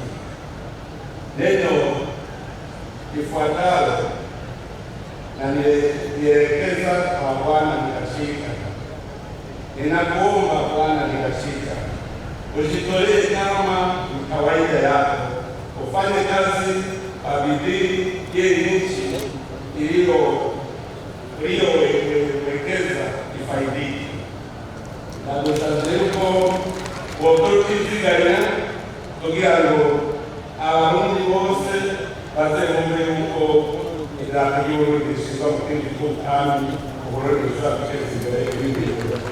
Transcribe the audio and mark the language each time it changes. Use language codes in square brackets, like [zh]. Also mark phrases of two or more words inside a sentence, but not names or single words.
[sw] Neno lifuatalo na nielekeza kwa Bwana Ntigacika. Ninakuomba Bwana Ntigacika, ujitolee kama kawaida yako, ufanye kazi kwa bidii ili nchi iliyowekeza ifaidike. [rn] Nagusanzeko wokurutiziganya kugira ngo abarundi bose bazemumve yuko idarapo ry'Uburundi rishyirwa mu kindi gihugu kandi Uburundi bushobora guteza imbere ibindi bihugu.